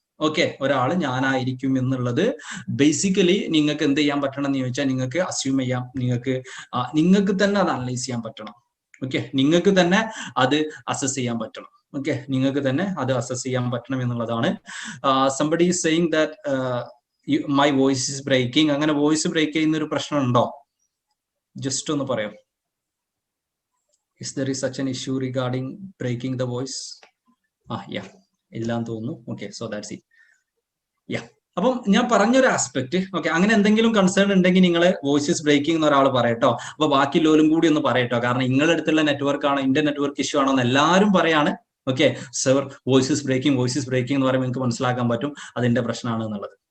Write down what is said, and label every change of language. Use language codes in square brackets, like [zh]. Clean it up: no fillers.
[ml] Okay, ഒരാള് ഞാനായിരിക്കും എന്നുള്ളത് ബേസിക്കലി നിങ്ങൾക്ക് എന്ത് ചെയ്യാൻ പറ്റണം എന്ന് ചോദിച്ചാൽ നിങ്ങൾക്ക് അസ്യൂം ചെയ്യാം, നിങ്ങൾക്ക് തന്നെ അത് അനലൈസ് ചെയ്യാൻ പറ്റണം. ഓക്കെ, നിങ്ങൾക്ക് തന്നെ അത് അസസ് ചെയ്യാൻ പറ്റണം. ഓക്കെ, നിങ്ങൾക്ക് തന്നെ അത് അസസ് ചെയ്യാൻ പറ്റണം എന്നുള്ളതാണ്. [en] Somebody is saying that my voice is breaking. [ml] അങ്ങനെ വോയിസ് ബ്രേക്ക് ചെയ്യുന്ന ഒരു പ്രശ്നം ഉണ്ടോ? ജസ്റ്റ് ഒന്ന് പറയാം. [en] Is there is such an issue regarding breaking the voice? [ml] Yeah, ഇല്ലാന്ന് തോന്നുന്നു. Okay, [en] So that's it. [ml] യാ, അപ്പം ഞാൻ പറഞ്ഞൊരു ആസ്പെക്ട്. ഓക്കെ, അങ്ങനെ എന്തെങ്കിലും കൺസേൺ ഉണ്ടെങ്കിൽ നിങ്ങൾ വോയിസസ് ബ്രേക്കിംഗ് എന്ന് ഒരാൾ പറയട്ടോ. അപ്പൊ ബാക്കി ലോലും കൂടി ഒന്ന് പറയട്ടോ. കാരണം നിങ്ങളുടെ അടുത്തുള്ള നെറ്റ്വർക്ക് ആണോ ഇന്ത്യൻ നെറ്റ്വർക്ക് ഇഷ്യൂ ആണോ എന്ന് എല്ലാവരും പറയാണ്. ഓക്കെ, സർ വോയിസസ് ബ്രേക്കിംഗ് എന്ന് പറയുമ്പോൾ നിങ്ങൾക്ക് മനസ്സിലാക്കാൻ പറ്റും അതിന്റെ പ്രശ്നമാണ് എന്നുള്ളത്.